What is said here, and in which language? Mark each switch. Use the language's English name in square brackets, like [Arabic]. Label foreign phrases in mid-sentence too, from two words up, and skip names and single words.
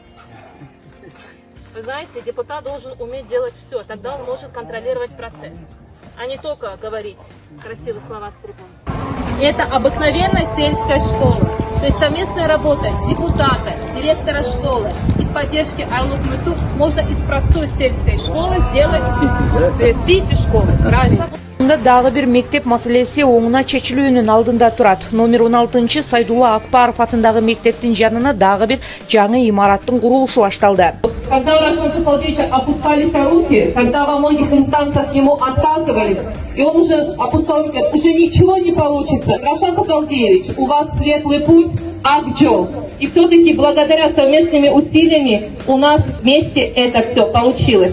[Russian] Вы знаете, депутат должен уметь делать все, тогда он может контролировать процесс, а не только говорить красивые слова с трибуны. Это обыкновенная сельская школа, то есть совместная работа депутата, директора школы и поддержки Айлок Укмыту можно из простой сельской школы сделать сити-школы. Правильно? [Kyrgyz] Дагы бир мектеп маселеси оңуна чечилүүнүн алдында турат. Номер 16 Сайдулла Акбаров атындагы мектептин жанына дагы бир жаңы имараттын курулушу башталды. [Russian] Когда у Рашана Сахалдевича опускались руки, когда во многих инстанциях ему отказывались, и он уже опускал руки, уже ничего не получится. Рашан Сахалдевич, у вас светлый путь, Акджол. И все-таки благодаря совместными усилиями у нас вместе это все получилось.